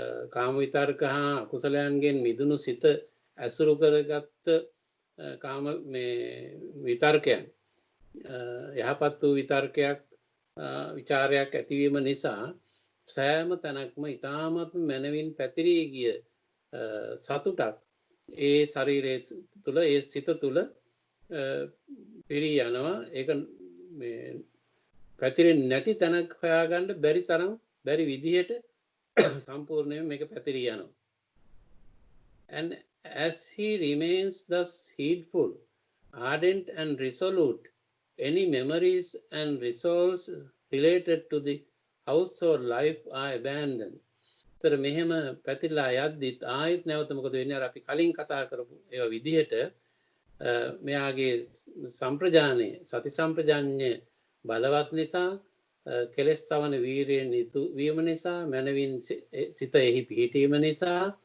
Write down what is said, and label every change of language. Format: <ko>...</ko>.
<si>කාම විතර්ක හා අකුසලයන්ගෙන් මිදුණු සිත ඇසුරු කරගත්ත කාම මේ විතර්කයන් යහපත් වූ විතර්කයක් විචාරයක් ඇතිවීම නිසා සෑම තැනක්ම ඉතාමත් මනවින් පැතිරී ගිය සතුටක් ඒ ශරීරයේ තුල ඒ සිත තුල පිරී යනවා. ඒක මේ පැතිරෙන්නේ නැති තැනක් හොයාගන්න බැරි තරම් බැරි විදිහට සම්පූර්ණයෙන් මේක පැතිරී යනවා.</si> <en>And as he remains thus heedful, ardent and resolute, any memories and resolves related to the household life are abandoned.</en> <si>තර මෙහෙම පැතිරලා යද්දිත් ආයෙත් නැවත මොකද වෙන්නේ? අර අපි කලින් කතා කරපු ඒවා විදිහට මෙයාගේ සම්ප්‍රජානය සති සම්ප්‍රජාන්‍ය බලවත් නිසා, කෙලස් තවන වීරියෙන් යුතු වීම නිසා, මනවින් සිත එහි පිහිටීම නිසා,</si>